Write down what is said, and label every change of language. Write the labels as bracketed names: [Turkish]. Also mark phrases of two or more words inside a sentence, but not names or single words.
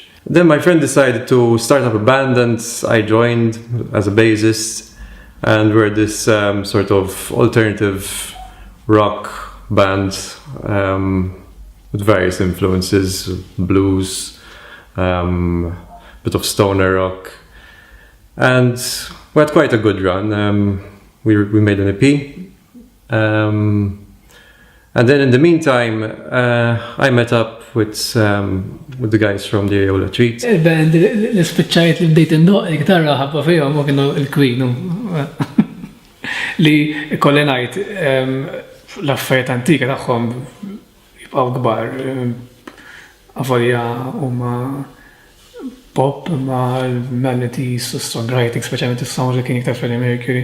[English] Then my friend decided to start up a band, and I joined as a bassist, and we're this sort of alternative rock band with various influences, blues, bit of stoner rock, and we had quite a good run. We made an EP, and then in the meantime I met up with the guys from the Areola Treat. [Maltese] Il-band li spiċċajt li bdejt indoq il-gitarra ħabba fihom ma kienu il-Queen li kolli ngħid l-affarijiet antika tagħhom jibqgħu kbar. Avolja huma pop ma l-melodies u songwriting, speċjalment is-songs li kien iktar Freddie Mercury.